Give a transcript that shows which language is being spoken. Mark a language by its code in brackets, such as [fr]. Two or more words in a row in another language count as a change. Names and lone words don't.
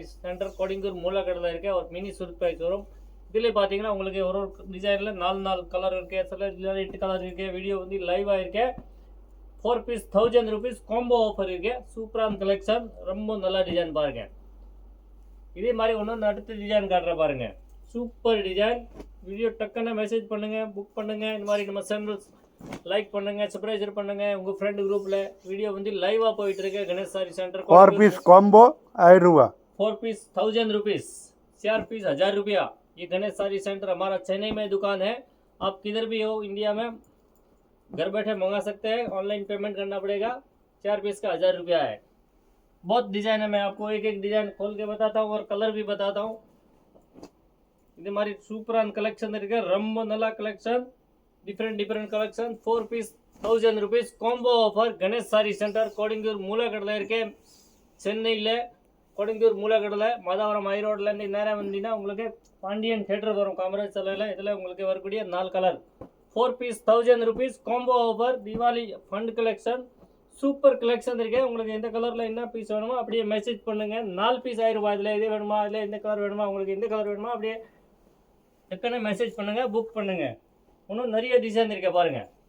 [ta] சென்டர் கோடிங்கூர் மூலக்கடல இருக்க ஒரு [en] mini surprise [ta] வரும் இதுல பாத்தீங்கன்னா உங்களுக்கு ஒரு டிசைன்ல 4 கலர் இருக்கு சில 8 கலர் இருக்கு வீடியோ வந்து லைவா இருக்கு 4 [en] piece 1000 rupees combo offer [ta] இருக்கு சூப்பரான கலெக்ஷன் ரொம்ப நல்ல டிசைன் பாருங்க இதே மாதிரி ஒன்னு அடுத்த டிசைன் காட்டுற பாருங்க [en] super design video [ta] டக்குன்னு மெசேஜ் பண்ணுங்க புக் பண்ணுங்க இந்த மாதிரி நம்ம [en] channel like [ta] பண்ணுங்க சப்ஸ்கிரைப் பண்ணுங்க உங்க [en] friend group [ta] ல வீடியோ வந்து லைவா போயிட்டு இருக்கு गणेश सारी सेंटर [hi] 4 [en] piece combo [hi] 1000 रुपया 4 पीस 1000 rupees 4 पीस 1000 रुपया ये गणेश सारी सेंटर हमारा चेन्नई में दुकान है आप किधर भी हो इंडिया में घर बैठे मंगा सकते हैं [en] online payment [hi] करना पड़ेगा 4 पीस का 1000 रुपया है बहुत डिजाइन है मैं आपको एक एक डिजाइन खोल के बताता हूँ और कलर भी बताता हूँ [ta] இது மாதிரி சூப்பரான கலெக்ஷன் இருக்கு ரொம்ப நல்ல கலெக்ஷன் [en] different collection [ta] 4 [en] piece 1000 rupees combo offer [ta] கணேஷ் சாரி சென்டர் கோடிங்கூர் மூலக்கடல இருக்கு சென்னையில கோடிங்கூர் மூலக்கடல மாதாவரம் [en] high road [ta] இருந்து நேரா வந்தீங்கன்னா உங்களுக்கு பாண்டியன் தியேட்டர் வரும் காமராஜ் சாலையில இதுல உங்களுக்கு வரக்கூடிய 4 கலர் 4 [en] piece 1000 rupees combo offer [ta] தீபாவளி [en] fund collection super collection [ta] இருக்கு உங்களுக்கு எந்த கலர்ல என்ன பீஸ் வேணுமோ அப்படியே மெசேஜ் பண்ணுங்க 4 பீஸ் 1000 ரூபாய் இதுல இது வேணுமா இல்ல இந்த கலர் வேணுமா உங்களுக்கு எந்த கலர் வேணுமா அப்படியே டக்குனு மெசேஜ் பண்ணுங்க புக் பண்ணுங்க இன்னும் நிறைய டிசைன் இருக்கு பாருங்க